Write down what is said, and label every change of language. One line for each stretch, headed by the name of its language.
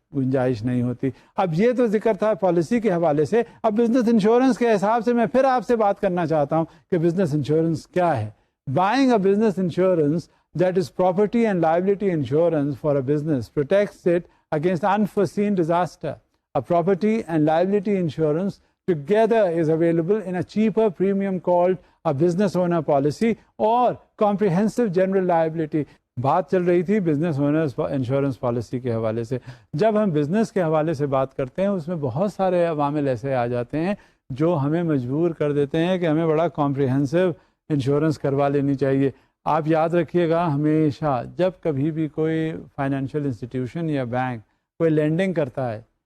Urdu: گنجائش نہیں ہوتی۔ اب یہ تو ذکر تھا پالیسی کے حوالے سے، اب بزنس انشورنس کے حساب سے میں پھر آپ سے بات کرنا چاہتا ہوں کہ بزنس انشورنس کیا ہے۔
English: Buying a business insurance, that is property and liability insurance for a business, protects it against unforeseen disaster. A property and liability insurance together is available in a cheaper premium called a business owner policy or comprehensive general liability.
Urdu: بات چل رہی تھی business owners insurance policy کے حوالے سے۔ جب ہم business کے حوالے سے بات کرتے ہیں اس میں بہت سارے عوامل ایسے آ جاتے ہیں جو ہمیں مجبور کر دیتے ہیں کہ ہمیں بڑا کمپریہنسو انشورنس کروا لینی چاہیے۔ آپ یاد رکھیے گا ہمیشہ جب کبھی بھی کوئی فائنینشیل انسٹیٹیوشن یا بینک کوئی لینڈنگ کرتا ہے،